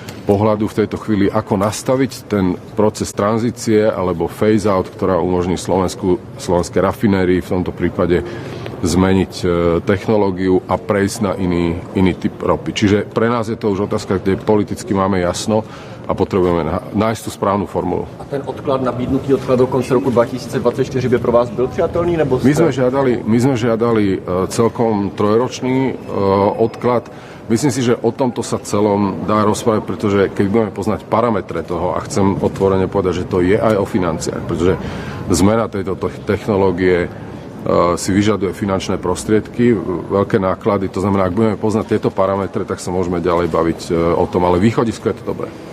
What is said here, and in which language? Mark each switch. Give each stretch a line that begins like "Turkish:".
Slovak: pohľadu v tejto chvíli, ako nastaviť ten proces tranzície alebo phase-out, ktorá umožní slovenské rafinérii v tomto prípade zmeniť technológiu a prejsť na iný typ ropy. Čiže pre nás je to už otázka, kde politicky máme jasno a potrebujeme nájsť tú správnu formulu.
Czech: A ten odklad nabídnutý odklad do konce roku 2024 by pro vás byl přijatelný? Nebo
Slovak: My sme žiadali celkom trojročný odklad. Myslím si, že o tomto sa celom dá rozprávať, pretože keď budeme poznať parametre toho, a chcem otvorene povedať, že to je aj o financiách, pretože zmena tejto technológie si vyžaduje finančné prostriedky, veľké náklady, to znamená, ak budeme poznať tieto parametre, tak sa môžeme ďalej baviť o tom, ale východisko je to dobré.